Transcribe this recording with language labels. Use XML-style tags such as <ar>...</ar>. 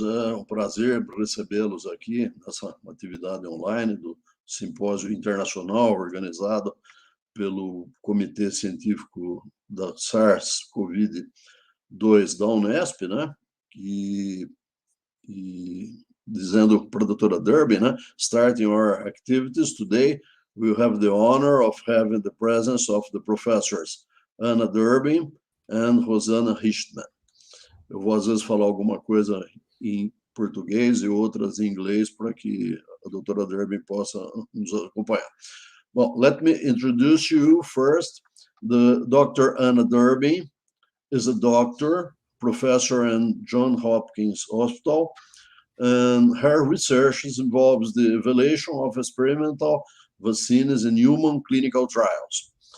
<pt>É um prazer recebê-los aqui nessa atividade online do Simpósio Internacional organizado pelo Comitê Científico da SARS-CoV-2 da Unesp, né? E dizendo para a doutora Durbin, né?</pt> <en>Starting our activities today, we have the honor of having the presence of the professors Anna Durbin and Rosana Richtmann.</en> <pt>Eu vou, às vezes, falar alguma coisa em português e outras em inglês para que a doutora Durbin possa nos acompanhar.</pt> <en>Well, let me introduce you first. The Dr. Anna Durbin is a doctor, professor in Johns Hopkins Hospital, and her research involves the evaluation of experimental vaccines in human clinical trials.</en>